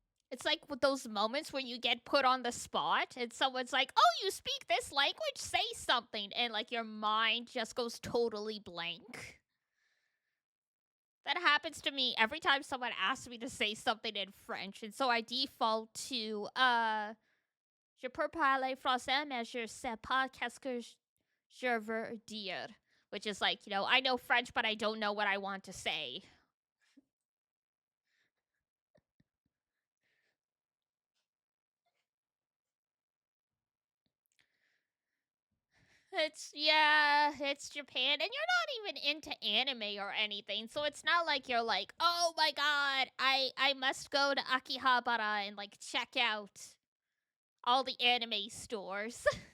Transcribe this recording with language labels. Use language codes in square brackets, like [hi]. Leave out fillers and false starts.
[en] It's like with those moments where you get put on the spot and someone's like, oh, you speak this language? Say something. And, like, your mind just goes totally blank. That happens to me every time someone asks me to say something in French. And so I default to, [fr] je peux parler français, mais je sais pas qu'est-ce que je veux dire. [en] Which is like, you know, I know French, but I don't know what I want to say. It's Japan, and you're not even into anime or anything, so it's not like you're like, oh my god, I must go to Akihabara and like check out all the anime stores.